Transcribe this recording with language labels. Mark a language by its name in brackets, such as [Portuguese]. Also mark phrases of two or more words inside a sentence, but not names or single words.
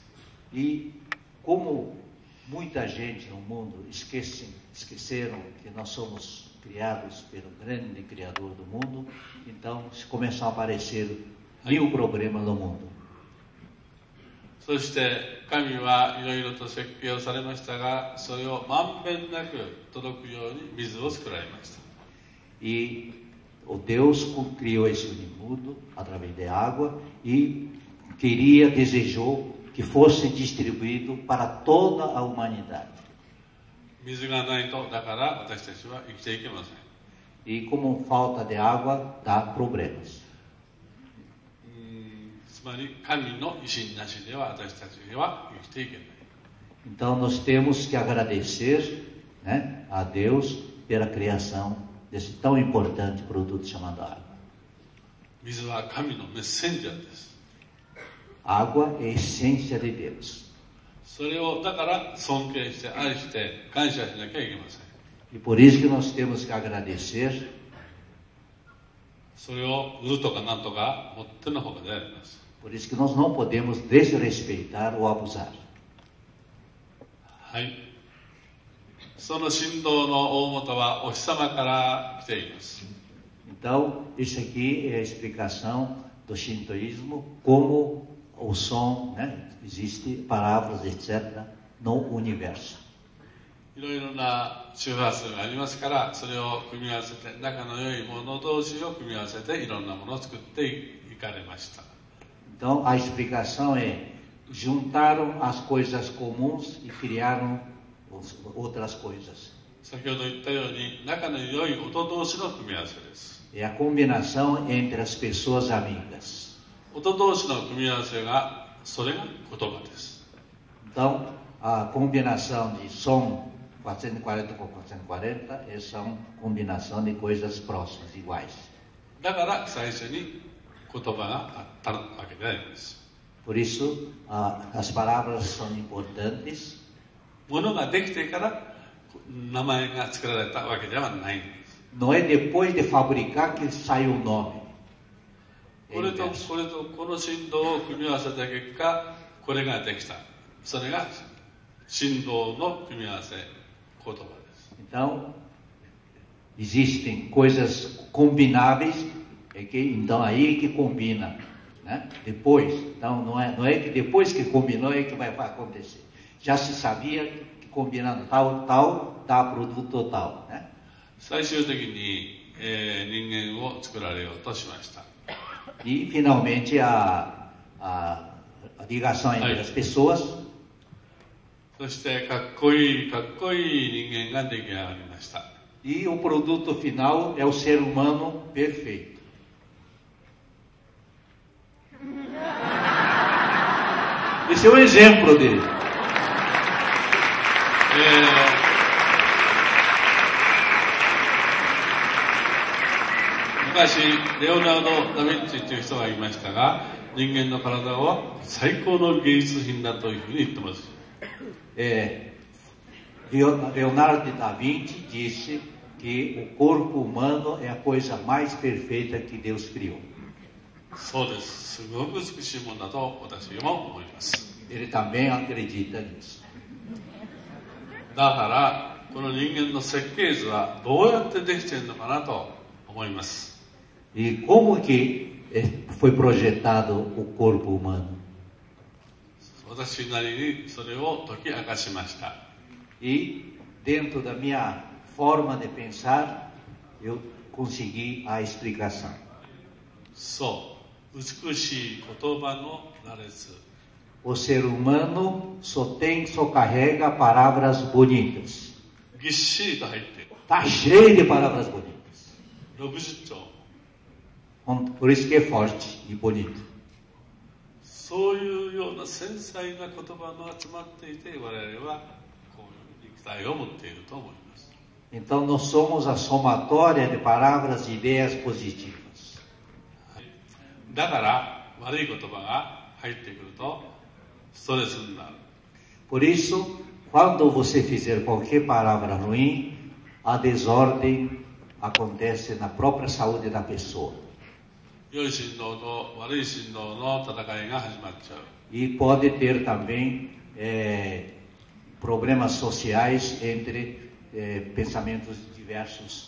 [Portuguese] E como muita gente no mundo esqueceram que nós somos criados pelo grande Criador do mundo, então começam a aparecer 1000 problemas no mundo. [Japanese] そして神はいろいろと設計をされましたが、それをまんべんなく届くように水を作られました。 [Portuguese] E o Deus criou esse mundo através de água e desejou que fosse distribuído para toda a humanidade. [Japanese] 水がないと、だから私たちは生きていけません。 [Portuguese] E como falta de água, dá problemas. [Japanese] つまり神の意志なしでは私たちは生きていけない。 [Portuguese] Então nós temos que agradecer, né, a Deus pela criação desse tão importante produto chamado água. [Japanese] 水は神のメッセンジャーです。 [Portuguese] Água é a essência de Deus. [Japanese] それをだから尊敬して愛して感謝しなきゃいけません。 [Portuguese] E por isso que nós temos que agradecer. [Japanese] それを売るとかなんとかもってのほかであります。 [Portuguese] Por isso que nós não podemos desrespeitar ou abusar. [Japanese] はい。その振動の大元はお日様から来ています。 [Portuguese] Então, isso aqui é a explicação do shintoísmo, como o som, né, existe palavras, etc., no universo. [Japanese] いろいろな周波数がありますから、それを組み合わせて、仲の良いもの同士を組み合わせて、いろんなものを作っていかれました。 [Portuguese] Então, a explicação é: juntaram as coisas comuns e criaram outras coisas. [Japanese] 先ほど言ったように、仲の良い音同士の組み合わせです。 [Portuguese] É a combinação entre as pessoas amigas. [Japanese] 音同士の組み合わせが、それが言葉です。 [Portuguese] Então, a combinação de som 440 com 440 são combinação de coisas próximas, iguais. [Japanese] だから最初に言葉があったわけであります。 [Portuguese] Por isso, as palavras são importantes. [Japanese] ものができてから名前が作られたわけではないんです。 [Portuguese] Não é depois de fabricar que sai o nome. [Japanese] これとこの振動を組み合わせた結果、これができた。それが振動の組み合わせ、言葉です。 [Portuguese] Então, existem coisas combináveis, então aí que combina, né? Depois, então não é que depois que combinou é que vai acontecer. Já se sabia que combinando tal dá produto tal, né? [Japanese] 最終的に、人間を作られようとしました。 [Portuguese] E, finalmente, a ligação entre as pessoas. [Japanese] そしてかっこいい人間が出来上がりました。 [Portuguese] E o produto final é o ser humano perfeito. Esse é o exemplo dele. [Japanese] 昔レオナルド・ダ・ヴィンチという人がいましたが、人間の体は最高の芸術品だというふうに言ってます。 [Portuguese] Leonardo da Vinci disse que o corpo humano é a coisa mais perfeita que Deus criou. [Japanese] そうです。すごく美しいものだと私も思います。 [Portuguese] Ele também acredita nisso. [Japanese] だからこの人間の設計図はどうやってできているのかなと思います。 [Portuguese] E como que foi projetado o corpo humano? [Japanese] 私なりにそれを解き明かしました。 [Portuguese] E dentro da minha forma de pensar, eu consegui a explicação. [Japanese] そう、美しい言葉の羅列。 [Portuguese] O ser humano só carrega palavras bonitas. [Japanese] ぎっしりと入っている。 [Portuguese] Está cheio de palavras bonitas. [Japanese] 60兆。 [Portuguese] Por isso que é forte e bonito. [Japanese] そういうような繊細な言葉の集まっていて、我々はこういう肉体を持っていると思います。 [Portuguese] Então nós somos a somatória de palavras e ideias positivas. [Japanese] だから悪い言葉が入ってくるとストレスになる。 [Portuguese] Por isso, quando você fizer qualquer palavra ruim, a desordem acontece na própria saúde da pessoa. [Japanese] 良い振動と悪い振動の戦いが始まっちゃう。 [Portuguese] E pode ter também problemas sociais entre pensamentos diversos.